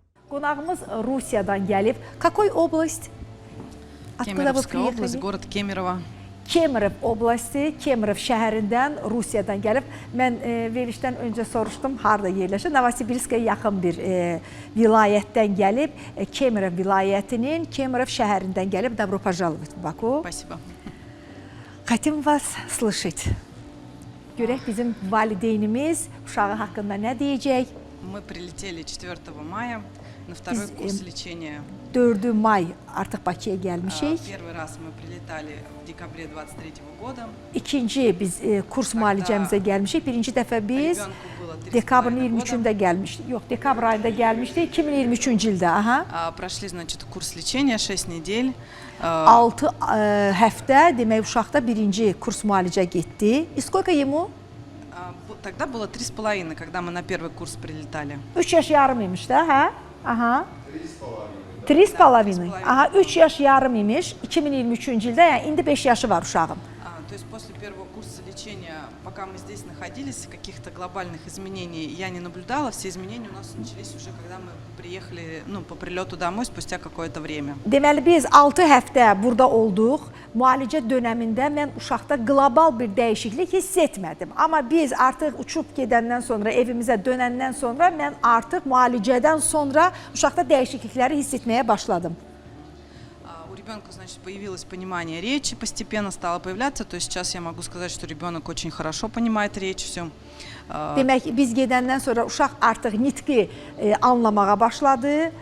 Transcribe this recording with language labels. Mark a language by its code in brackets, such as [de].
[az] qonağımız Rusiyadan gəlib. [ru] Какой область? Кемеровская область, город Кемерово. [az] Kemerov oblasti, Kemerov şəhərindən Rusiyadan gəlib. Mən verilişdən öncə soruşdum, harada yerləşir. Novosibirskaya yaxın bir vilayətdən gəlib. Kemerov vilayətinin Kemerov şəhərindən gəlib. [ru] Добро пожаловать в Баку. Спасибо. Хотим вас слышать. [az] Görək bizim valideynimiz uşağı haqqında nə deyəcək? [ru] Мы прилетели 4 мая на второй курс лечения. [az] 4 may artıq Bakıya gəlmişik. [ru] Первый раз мы прилетали в декабре 23 года. [az] İkinci biz kurs müalicəmizə gəlmişik. Birinci dəfə biz dekabrın 23-də gəlmişdik. Yox, dekabr ayında gəlmişdik. 2023-cü ildə. Aha. [ru] Прошли, значит, курс лечения 6 недель. [az] 6 həftə demək uşaqda birinci kurs müalicə getdi. [ru] Сколько ему? Тогда было 3,5, когда мы на первый курс прилетали. [az] 3 yaş yarım imiş də, hə? Aha. 3,5. Aha, 3 yaş yarım imiş 2023-cü ildə, yəni indi 5 yaşı var uşağım. [ru] То есть после первого курса лечения, пока мы здесь находились, каких-то глобальных изменений я не наблюдала. Все изменения у нас начались уже, когда мы приехали, по прилету домой спустя какое-то время. [az] Deməli biz 6 həftə burada olduq. Müalicə dönəmində mən uşaqda qlobal bir dəyişiklik hiss etmədim. Amma biz artıq uçub gedəndən sonra, evimizə dönəndən sonra mən artıq müalicədən sonra uşaqda dəyişiklikləri hiss etməyə başladım. [ru] У ребенка, значит, появилось понимание речи, постепенно стало появляться. То есть сейчас я могу сказать, что ребенок очень хорошо понимает речь, все. [az] Demək biz gedəndən sonra uşaq artıq nitqi anlamağa başladı.